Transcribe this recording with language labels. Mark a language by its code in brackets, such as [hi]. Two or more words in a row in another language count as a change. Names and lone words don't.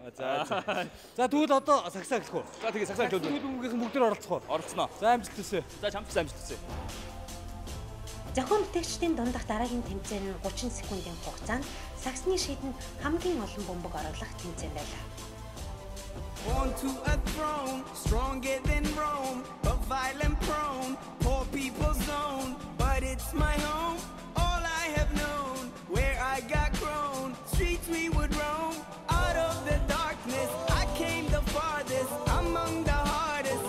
[mn] За тэгвэл одоо сагсаа эхлэх үү? За тэгээ сагсаа эхлэв. Хөл бөмбөгийн бүгдээр оролцох уу? Оролцсноо. За амжилт хүсье. За чамд амжилт хүсье. Зохион бүтээгчдийн дундах дараагийн тэмцээн нь 30 секундын хугацаанд сагсны шийдэнд хамгийн олон бөмбөг оруулах тэмцээн байлаа. [en] Born to a throne, stronger than Rome, but violent prone, poor people's zone. But it's my home, all I have known, where I got grown. Streets we would roam, out of the darkness, I came the farthest, among the hardest.